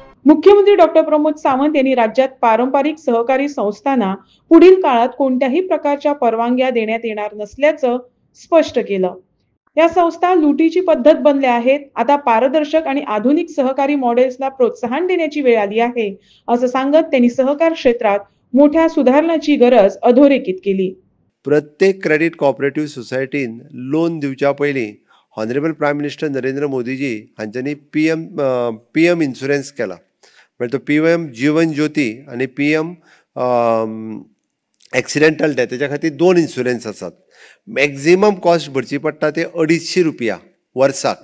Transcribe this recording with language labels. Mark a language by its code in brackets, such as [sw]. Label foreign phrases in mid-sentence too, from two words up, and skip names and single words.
[mr] मुख्यमंत्री डॉक्टर प्रमोद सावंत यांनी राज्यात पारंपरिक सहकारी संस्थांना पुढील काळात कोणत्याही प्रकारच्या परवानग्या देण्यात येणार नसल्याचं स्पष्ट केलं. या संस्था लुटीची पद्धत बनल्या आहेत. आता पारदर्शक आणि आधुनिक सहकारी मॉडेल्सला प्रोत्साहन देण्याची वेळ आली आहे, असं सांगत त्यांनी सहकार क्षेत्रात मोठ्या सुधारणाची गरज अधोरेखित केली. [kok] प्रत्येक [en] credit cooperative [kok] सोसायटीन लोन दिवच्या पयलीं [en] honorable prime minister [kok] नरेंद्र मोदीजी हांच्यांनी पीएम इन्शुरन्स केला. म्हणजे तो पीएम जीवन ज्योती आणि पीएम [en] accidental death [kok] हेच्या खातीर 2 इन्शुरन्स आसात. [en] maximum cost [kok] भरची पडटा ते ₹250 वर्साक.